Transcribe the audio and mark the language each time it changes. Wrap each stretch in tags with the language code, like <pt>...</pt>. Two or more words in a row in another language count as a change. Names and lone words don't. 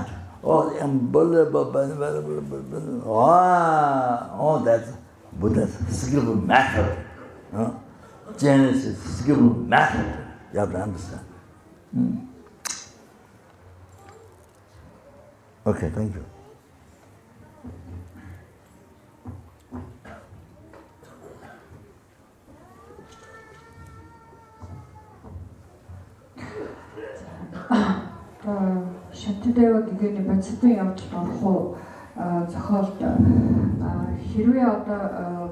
<en>Oh, unbelievable, oh, that's Buddha's skillful method. Chenrezig skillful method. You have to understand. Okay, thank you.</en> <mn>Шатдаа гэгэний бодистой явж орох зохиолд хэрвээ одоо</mn>